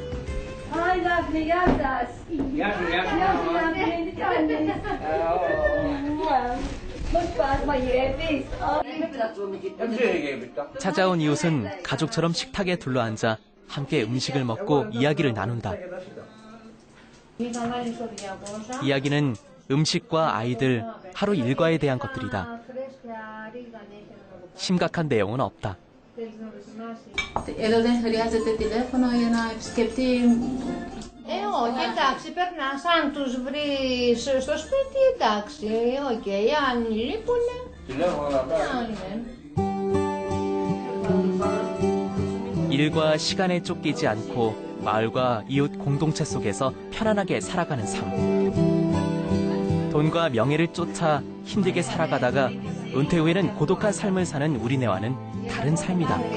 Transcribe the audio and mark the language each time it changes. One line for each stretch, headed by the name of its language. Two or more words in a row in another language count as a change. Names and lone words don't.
Korean: 찾아온 이웃은 가족처럼 식탁에 둘러앉아 함께 음식을 먹고 이야기를 나눈다. 이야기는 음식과 아이들, 하루 일과에 대한 것들이다. 심각한 내용은 없다.
Greek: Εδώ δεν χρειάζεται τηλέφωνο για να επισκεφτεί. Όχι, εντάξει, περνάς, αν τους βρεις στο σπίτι, εντάξει, οκ, αν λείπουνε.
Korean: 일과 시간에 쫓기지 않고 마을과 이웃 공동체 속에서 편안하게 살아가는 삶. 돈과 명예를 쫓아 힘들게 살아가다가 은퇴 후에는 고독한 삶을 사는 우리네와는 다른 삶이다.